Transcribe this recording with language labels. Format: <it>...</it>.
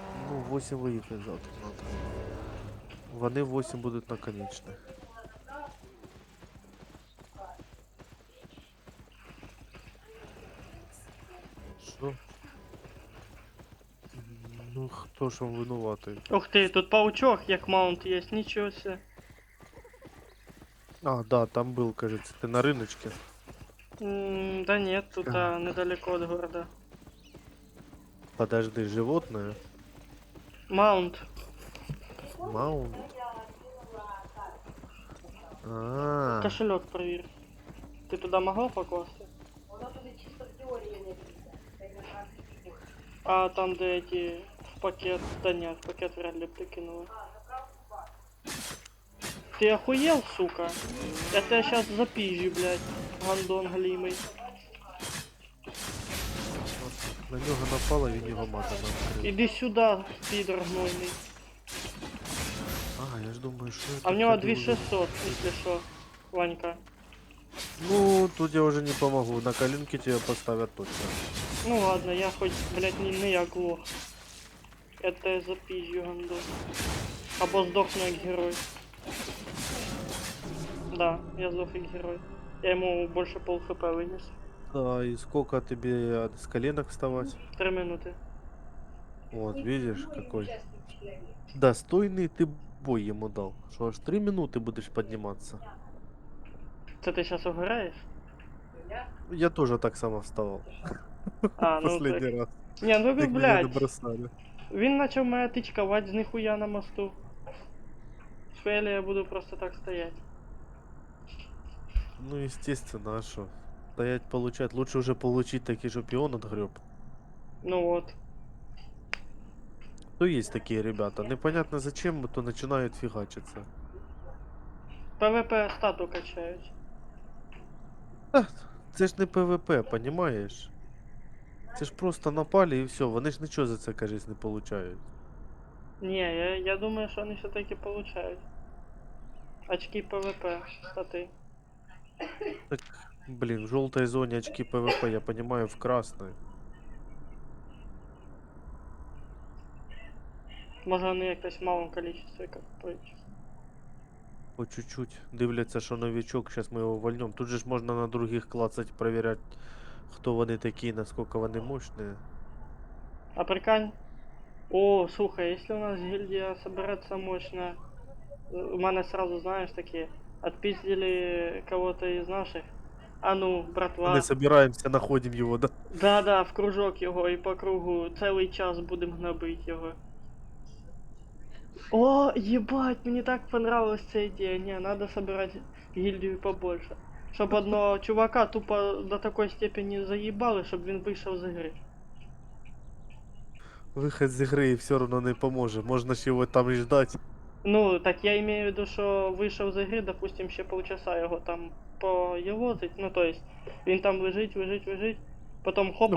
<uk>Ну, 8 виїхати завтра надо. Вони 8 будуть наконечних. Що? Ну, хто ж вам винуватий? Ух ти, тут паучок, як маунт є, нічого себе.</uk> <ru>А, да, там был, кажется, ты на рыночке. Да нет, тут Так. недалеко от города. Подожди, животное? Маунт. Маунт? А,</ru> <uk>Кошелек провір. Ти туди могла покласти? Воно туди чисто в теорії не влізе. Це на практиці.</uk> <ru>А там, де эти в пакет, да нет, в пакет вряд ли б ты кинула. Ты охуел, сука? Я тебя сейчас запизжу, блядь, гандон галимый.</ru> <uk>на нього напало, він його матом накрив.</uk> <ru>Иди сюда, пидор гнойный.</ru> <uk>А, я ж думаю, що А</uk> <ru>это в него ходил 2600, если что, Ванька. Ну, тут я уже не помогу, на коленки тебя поставят точно. Ну ладно, я хоть, блядь, не я глох. Я тебя запизжу, гандон.</ru> <uk>Або сдохну як герой.</uk> <ru>Да, я сдох як герой. Я ему больше пол хп вынес. Да, и сколько тебе с коленок вставать? 3 минуты. Вот, видишь, какой достойный ты бой ему дал. Что аж 3 минуты будешь подниматься.</ru> <uk>Це ти сейчас угораєш?</uk> <ru>Я тоже так само вставал. А, ну Последний так. раз. Не, ну Как меня не блядь. бросали.</ru> <uk>Він почав мене тичкувати з ніхуя на мосту. Фелі я буду просто так стоять.</uk> <ru>Ну, естественно, а что? Стоять получать. Лучше уже получить такие, чтоб и он отгреб. Ну вот. То есть такие ребята. Непонятно зачем, то начинают фигачиться.</ru> <uk>ПВП стату качають. Це ж не ПВП, понімаєш? Це ж просто напали і все, вони ж нічого за це, кажись, не получають. Не, я думаю, що вони все-таки получають. Очки ПВП, стати. Так, блін, в жовтій зоні очки ПВП,</uk> <ru>я понимаю, в красной.</ru> <uk>Може вони якось в малому кількості купують.</uk> <ru>По чуть-чуть.</ru> <uk>Дивляться, що новичок, зараз ми його вольнем. Тут же ж можна на других клацать, проверять, хто вони такі, наскільки вони мощні.</uk> <ru>А прикинь. О, слухай, если у нас гильдия соберется мощно, у меня сразу, знаешь, такие, отпиздили кого-то из наших. А ну, братва.</ru> <uk>Ми собираємося, знаходимо його, да? Да-да, в кружок його і по кругу цілий час будемо гнобити його.</uk> <ru>О, ебать, мне так понравилась</ru> <uk>ця ідея.</uk> <ru>Не, надо собирать гильдию побольше.</ru> <uk>Щоб одного чувака тупо</uk> <ru>до такой степени</ru> <uk>заїбали, щоб він вийшов з ігри. Вихід з ігри і все одно не поможе. Можна ж його там і ждати. Ну, так</uk> <ru>я имею в виду,</ru> <uk>що вийшов з ігри, допустим, ще полчаса його там поєвозить, ну то есть, він там лежить, потом хопа,</uk>